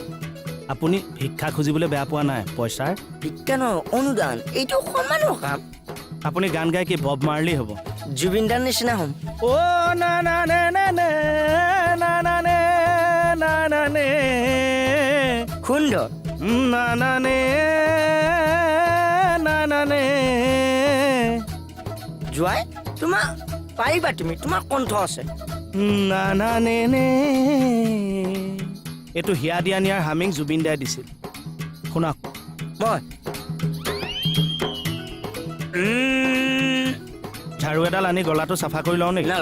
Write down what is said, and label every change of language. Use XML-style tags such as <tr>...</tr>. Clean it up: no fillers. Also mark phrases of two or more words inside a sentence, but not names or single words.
<as>আপুনি ভিক্ষা খুজিবলৈ বেয়া পোৱা নাই পইচাৰ ভিক্ষা নহয় অনুদান এইটো সন্মানৰ কাম আপুনি গান গাই কি বব মাৰ্লি হ'ব জুবিন দাৰ নিচিনা হ'ম অ না না না না না না না না না না সুন্দৰ না না নে না না নে জয় তোমাৰ পাৰিবা তুমি তোমাৰ কণ্ঠ আছে না না নে নে এইটো হিয়া দিয়া নিয়াৰ হামিং জুবিন দাই দিছিল শুনক মই ঝাৰু এডাল আনি গলাটো চাফা কৰি লওঁ নেকি</as>